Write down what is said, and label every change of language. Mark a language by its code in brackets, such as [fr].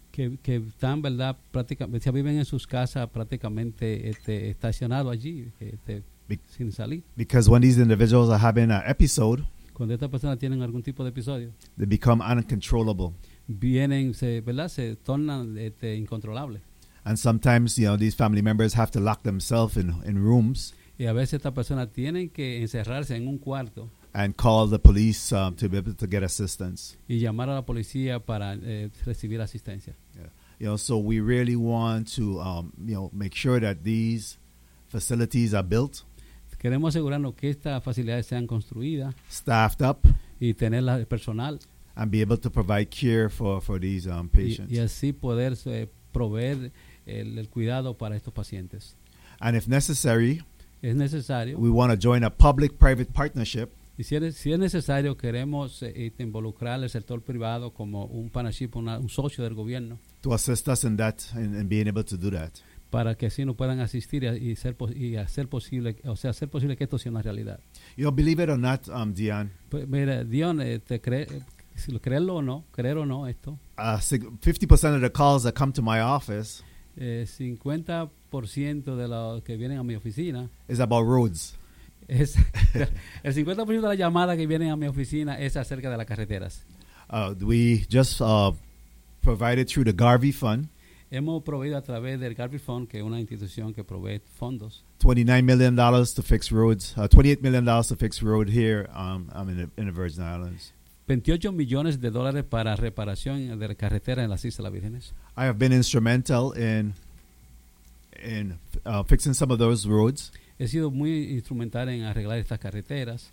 [es] Que están, ¿verdad?, prácticamente, ya viven en sus casas prácticamente estacionados allí, sin salir. [en] Because when these individuals are having an episode, [es] cuando estas personas tienen algún tipo de episodio, [en] they become uncontrollable. [es] Vienen, ¿verdad?, se tornan incontrolables. [en] And sometimes, you know, these family members have to lock themselves in rooms. [es] Y a veces estas personas tienen que encerrarse en un cuarto. [en] And call the police to be able to get assistance. [es] Y llamar a la policía para recibir asistencia. [en] Yeah. You know, so we really want to make sure that these facilities are built. [es] Queremos asegurarnos que estas facilidades sean construidas. [en] Staffed up. [es] Y tener el personal. [en] And be able to provide care for these patients. [es] Y así poder proveer el cuidado para estos pacientes. [en] And if necessary. [es] Es necesario. [en] We want to join a public-private partnership. [es] Y si es necesario, queremos involucrar al sector privado como un partnership, un socio del gobierno. [en] To assist us in that, in being able to do that. [es] Para que así nos puedan asistir y hacer posible que esto sea una realidad. [en] You know, believe it or not, Dion. [es] Mira, Dion, creerlo o no, esto. [en] 50% of the calls that come to my office. [es] 50% de los que vienen a mi oficina. [en] Is about roads. [es] El 50% de las llamadas que vienen a mi oficina es acerca de las carreteras. [en] We just provided through the Garvey Fund. [es] Hemos proveído a través del Garvey Fund, que es una institución que provee fondos. [en] $29 million to fix roads. $28 million to fix road here. In the Virgin Islands. [es] 28 millones de dólares para reparación de la carretera en las Islas Vírgenes. [en] I have been instrumental in fixing some of those roads. [es] He sido muy instrumental en arreglar estas carreteras.